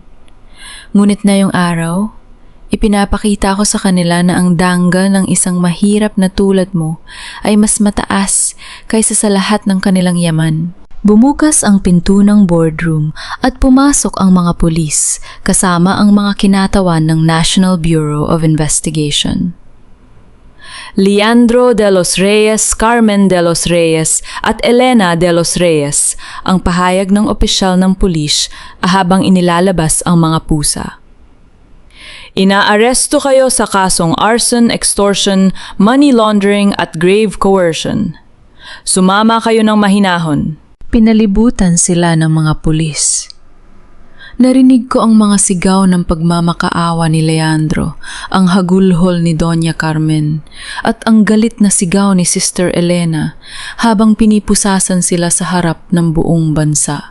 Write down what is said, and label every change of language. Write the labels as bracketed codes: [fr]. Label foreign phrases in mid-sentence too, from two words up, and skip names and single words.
[tl] Ngunit na yung araw, ipinapakita ko sa kanila na ang danggal ng isang mahirap na tulad mo ay mas mataas kaysa sa lahat ng kanilang yaman. Bumukas ang pinto ng boardroom at pumasok ang mga pulis kasama ang mga kinatawan ng National Bureau of Investigation. Leandro de los Reyes, Carmen de los Reyes at Elena de los Reyes ang pahayag ng opisyal ng pulis habang inilalabas ang mga pusa. Inaaresto kayo sa kasong [en] arson, extortion, money laundering [tl] at [en] grave coercion. [tl] Sumama kayo ng mahinahon. Pinalibutan sila ng mga pulis. Narinig ko ang mga sigaw ng pagmamakaawa ni Leandro, ang hagulhol ni Doña Carmen, at ang galit na sigaw ni Sister Elena habang pinipusasan sila sa harap ng buong bansa.